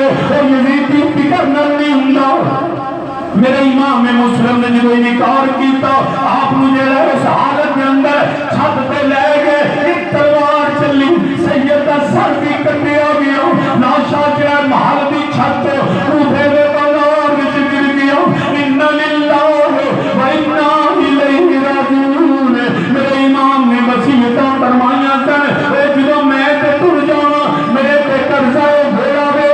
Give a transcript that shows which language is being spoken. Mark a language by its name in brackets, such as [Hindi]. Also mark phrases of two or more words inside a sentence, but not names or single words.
[Punjabi] اور یزیدی فکر نہیں ہوندا میرے امام مسلم نے جو انکار کیتا آپ مجھے لے اس حالت کے اندر چھت پہ لے گئے ایک تلوار چلی سید کا سر بھی کٹیا گیا لاشا جو ہے محل دی چھت کوفے دے بازار وچ گر گیا [Arabic] ان للہ و انا الیہ راجعون [Punjabi] میرے امام نے وصیتاں فرمائیاں سن اے جدوں میں تے ٹر جاواں میرے تے قرضہ گھوڑا